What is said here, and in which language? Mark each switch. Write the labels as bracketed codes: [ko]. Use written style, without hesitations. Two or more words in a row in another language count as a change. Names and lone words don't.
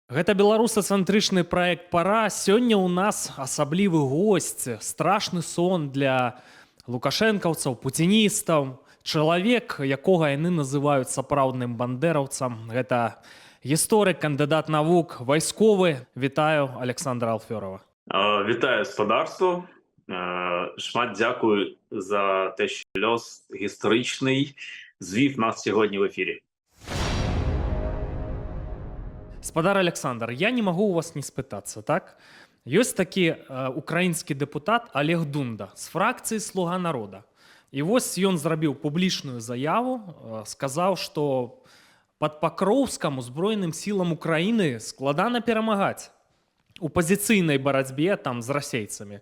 [be] Гэта беларусацэнтрычны праект пара. Сёння ў нас асаблівы госць, страшны сон для лукашэнкаўцаў, пуціністаў, чалавек, якога яны называюць сапраўдным бандэраўцам. Гэта гісторык, кандыдат навук, вайсковы. Вітаю Александра Алфёрова. Вітаю спадарство. [uk] Шмат дякую за те, що льос історичний звів нас сьогодні в ефірі. [be] Спадар Александр, я не магу у вас не спытацца, так? Ёсць такі украінскі дэпутат Олег Дунда з фракцыі «Слуга народа». І вось ён зрабіў публічную заяву, сказаў, што пад Пакроўскам узброеным сілам Украіны складана перамагаць у пазіцыйнай барацьбе там з расейцамі.